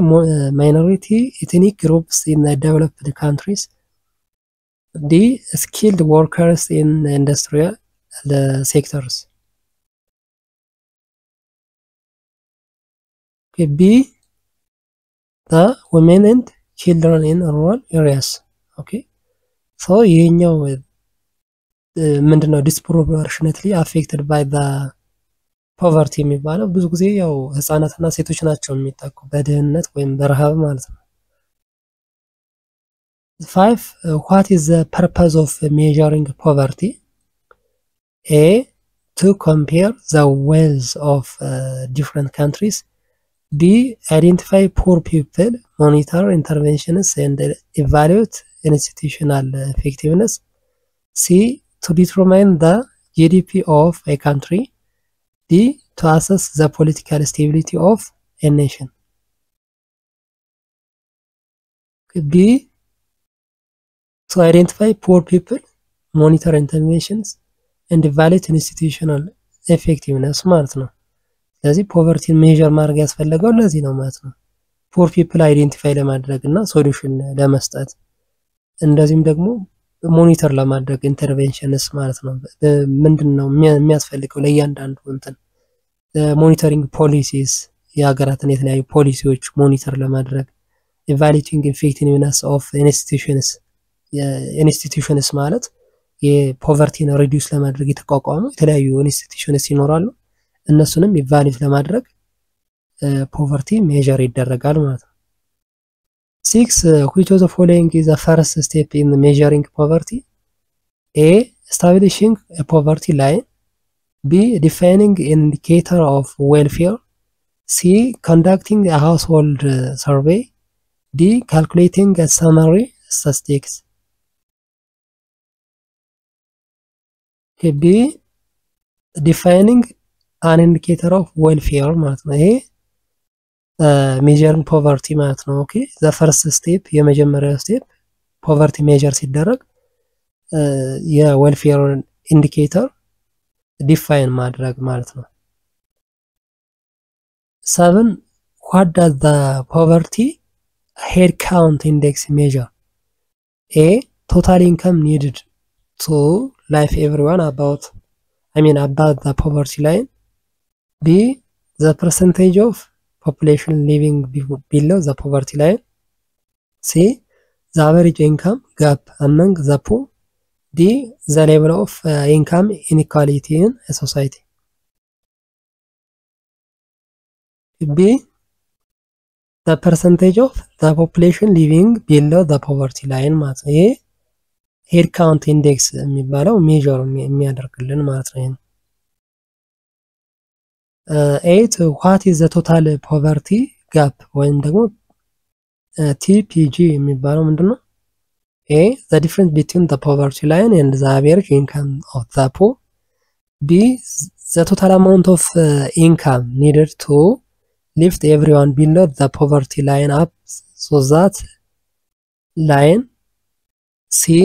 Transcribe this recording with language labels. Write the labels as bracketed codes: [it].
[en] Minority ethnic groups in the developed countries. D. Skilled workers in industrial sectors. Okay, B. The women and children in rural areas. Okay, so [am] ይሄኛው ምንድነው [en] disproportionately affected by the poverty [am] የሚባለው ብዙ ጊዜ ያው ህፃናትና ሴቶች ናቸው የሚጠቁ በድህነት ወይም በረሃብ ማለት ነው። 5. [en] What is the purpose of measuring poverty? A. To compare the wealth of different countries. B. Identify poor people, monitor interventions and evaluate institutional effectiveness. C. To determine the GDP of a country. D. To assess the political stability of a nation. B. To identify poor people, monitor interventions and evaluate institutional effectiveness [am] ማለት ነው። ስለዚህ ፖቨርቲን ሜዠር ማድረግ ያስፈልገው ለዚህ ነው ማለት ነው። ፖር ፒፕል አይዴንቲፋይ ለማድረግ እና ሶሉሽን ለመስጠት እንደዚህም ደግሞ ሞኒተር ለማድረግ ኢንተርቬንሽንስ ማለት ነው። ምንድነው የሚያስፈልገው ለእያንዳንዱ እንትን ሞኒተሪንግ ፖሊሲስ የሀገራትን የተለያዩ ፖሊሲዎች ሞኒተር ለማድረግ [en] ኢቫሉዌቲንግ ኢፌክቲቭነስ ኦፍ ኢንስቲትዩሽንስ [am] ማለት የፖቨርቲን ሪዲዩስ ለማድረግ የተቋቋሙ የተለያዩ ኢንስቲትዩሽንስ ይኖራሉ። እነሱንም ኢቫሉዌት ለማድረግ ፖቨርቲ ሜዠር ይደረጋል ማለት ነው። 6. [en] Which of the following is the first step in measuring poverty? A. Establishing a poverty line. B. Defining an indicator of welfare. C. Conducting a household survey. D. Calculating a summary statistics. B. Defining an indicator of welfare [am] ማለት ነው። ይሄ [en] measuring poverty [am] ማለት ነው። [en] ኦኬ the first step [am] የመጀመሪያው ስቴፕ ፖቨርቲ ሜዠር ሲደረግ የዌልፌር ኢንዲኬተር ዲፋይን ማድረግ ማለት ነው። 7. [en] What does the poverty head count index measure? A. Total income needed to live everyone above the poverty line. B. The percentage of population living below the poverty line. C. The average income gap among the poor. D. The level of income inequality in a society. B. The percentage of the population living below the poverty line [am] ማለት ነው። ይሄ ሄድ ካውንት ኢንዴክስ የሚባለው ሜዠር የሚያደርግልን ማለት ነው። 8. [en] What is the total poverty gap [am] ወይም ደግሞ [en] TPG [am] የሚባለው ምንድነው? [en] A. The difference between the poverty line and the average income of the poor. B. The total amount of income needed to lift everyone below the poverty line up so that line. C.